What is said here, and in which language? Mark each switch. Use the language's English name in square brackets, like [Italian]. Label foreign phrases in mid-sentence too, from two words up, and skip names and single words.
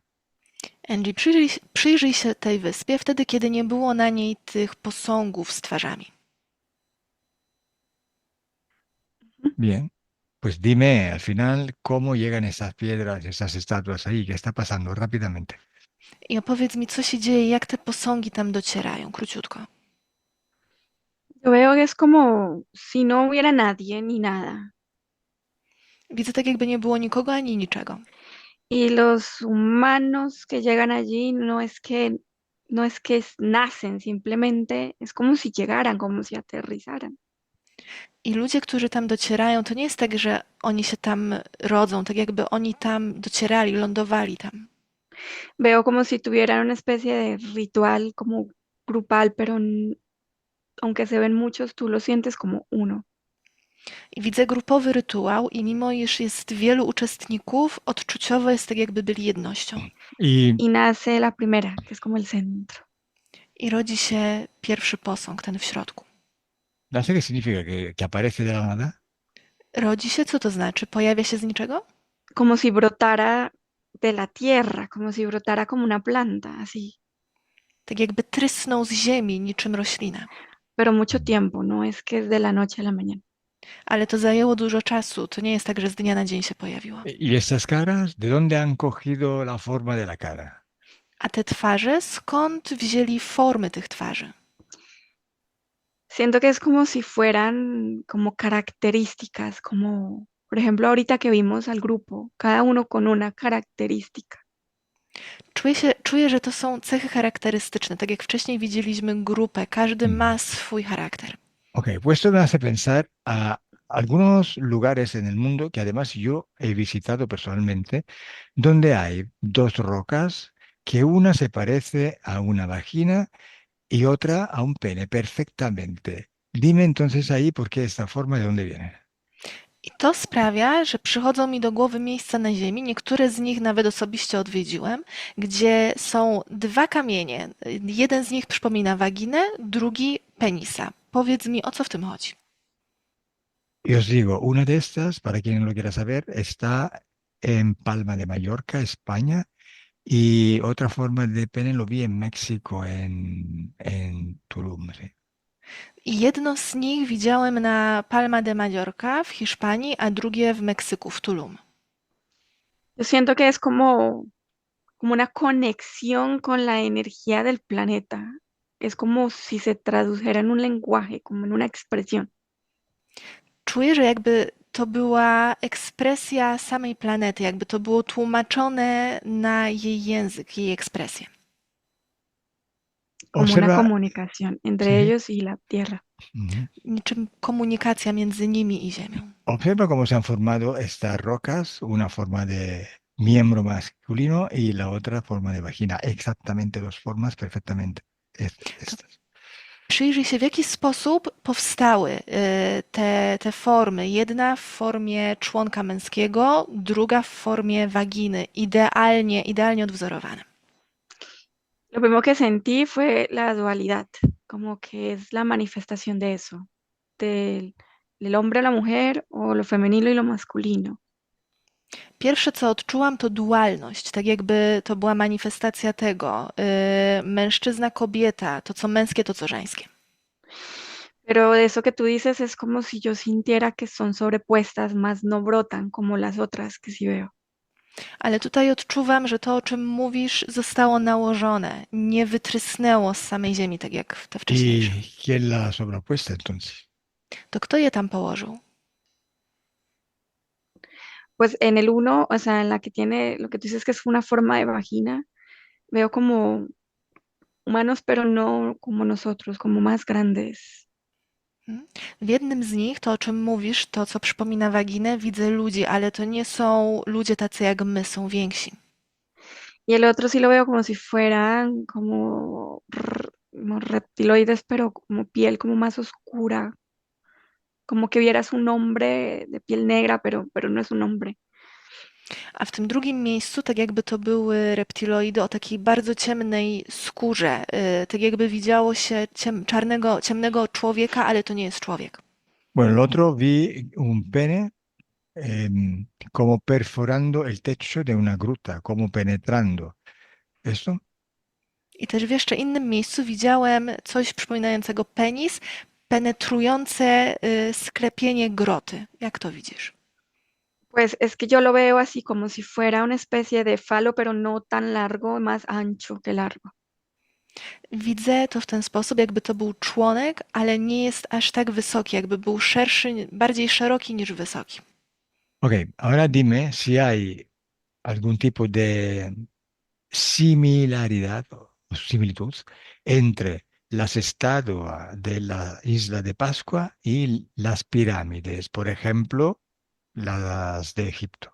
[Polish] Angie, przyjrzyj się tej wyspie wtedy, kiedy nie było na niej tych posągów z twarzami. [Spanish] Bien, pues dime al final cómo llegan esas piedras, esas estatuas ahí, qué está pasando rápidamente. [Polish] I opowiedz mi, co się dzieje, jak te posągi tam docierają, króciutko. [Spanish] Yo veo que es como si no hubiera nadie ni nada. [Polish] Widzę tak, jakby nie było nikogo ani niczego. [Spanish] Y los humanos que llegan allí no es que nacen, simplemente es como si llegaran, como si aterrizaran. [Polish] I ludzie, którzy tam docierają, to nie jest tak, że oni się tam rodzą, tak jakby oni tam docierali, lądowali tam. [Spanish] Veo como si tuvieran una especie de ritual como grupal, pero aunque se ven muchos, tú lo sientes como uno. [Polish] I widzę grupowy rytuał i mimo iż jest wielu uczestników, odczuciowo jest tak, jakby byli jednością. [Spanish] Y Y nace la primera, que es como el centro. [Polish] I rodzi się pierwszy posąg, ten w środku. [Spanish] no sé qué significa que aparece de la nada. [Polish] Rodzi się, co to znaczy? Pojawia się z niczego? [Spanish] Como si brotara de la tierra, como si brotara como una planta, así. [Polish] Tak jakby trysnął z ziemi niczym roślina. [Spanish] Pero mucho tiempo, no es que es de la noche a la mañana. [Polish] Ale to zajęło dużo czasu. To nie jest tak, że z dnia na dzień się pojawiło. [Spanish] ¿Y estas caras, de dónde han cogido la forma de la cara? [Polish] A te twarze, skąd wzięli formy tych twarzy? [Spanish] Siento que es como si fueran como características, como, por ejemplo, ahorita que vimos al grupo, cada uno con una característica. [Polish] Czuję, że to są cechy charakterystyczne. Tak jak wcześniej widzieliśmy grupę, każdy ma swój charakter. [Spanish] Ok, pues esto me hace pensar a algunos lugares en el mundo que además yo he visitado personalmente, donde hay dos rocas, que una se parece a una vagina y otra a un pene perfectamente. Dime entonces ahí por qué esta forma, de dónde viene. [Polish] I to sprawia, że przychodzą mi do głowy miejsca na Ziemi, niektóre z nich nawet osobiście odwiedziłem, gdzie są dwa kamienie. Jeden z nich przypomina waginę, drugi penisa. Powiedz mi, o co w tym chodzi? [Spanish] Y os digo, una de estas, para quien lo quiera saber, está en Palma de Mallorca, España, y otra forma de pene lo vi en México, en Tulum. Sí. [Polish] I jedno z nich widziałem na Palma de Mallorca w Hiszpanii, a drugie w Meksyku, w Tulum. [Spanish] Yo siento que es como una conexión con la energía del planeta. Es como si se tradujera en un lenguaje, como en una expresión. [Polish] Czuję, że jakby to była ekspresja samej planety, jakby to było tłumaczone na jej język, jej ekspresję. [Spanish] Como una Observa, comunicación entre sí. ellos y la tierra. Ujú. [Polish] Niczym komunikacja między nimi i Ziemią. [Spanish] Observa cómo se han formado estas rocas, una forma de miembro masculino y la otra forma de vagina. Exactamente dos formas, perfectamente. Estas. [Polish] Przyjrzyj się, w jaki sposób powstały te formy. Jedna w formie członka męskiego, druga w formie waginy. Idealnie odwzorowane. [Spanish] Lo primero que sentí fue la dualidad, como que es la manifestación de eso, del hombre a la mujer o lo femenino y lo masculino. [Polish] Pierwsze, co odczułam, to dualność, tak jakby to była manifestacja tego. Mężczyzna, kobieta, to co męskie, to co żeńskie. [Spanish] Pero de eso que tú dices es como si yo sintiera que son sobrepuestas, más no brotan como las otras que sí veo. [Polish] Ale tutaj odczuwam, że to, o czym mówisz, zostało nałożone, nie wytrysnęło z samej ziemi, tak jak te wcześniejsze. [Spanish] ¿Y quién la ha sobrepuesta entonces? [Polish] To kto je tam położył? [Spanish] Pues en el uno, o sea, en la que tiene, lo que tú dices que es una forma de vagina, veo como humanos, pero no como nosotros, como más grandes. [Polish] W jednym z nich, to o czym mówisz, to co przypomina waginę, widzę ludzi, ale to nie są ludzie tacy jak my, są więksi. [Spanish] Y el otro sí lo veo como si fueran como reptiloides, pero como piel como más oscura, como que vieras un hombre de piel negra, pero no es un hombre. [Polish] A w tym drugim miejscu, tak jakby to były reptiloidy o takiej bardzo ciemnej skórze, tak jakby widziało się ciemnego człowieka, ale to nie jest człowiek. [Spanish] Bueno, el otro vi un pene como perforando el techo de una gruta, como penetrando. ¿Esto? [Polish] I też w jeszcze innym miejscu widziałem coś przypominającego penis, penetrujące sklepienie groty. Jak to widzisz? [Spanish] Pues es que yo lo veo así como si fuera una especie de falo, pero no tan largo, más ancho que largo. [Polish] Widzę to w ten sposób, jakby to był członek, ale nie jest aż tak wysoki, jakby był szerszy, bardziej szeroki niż wysoki. [Spanish] Ok, ahora dime si hay algún tipo de similaridad o similitud entre las estatuas de la isla de Pascua y las pirámides, por ejemplo, las de Egipto.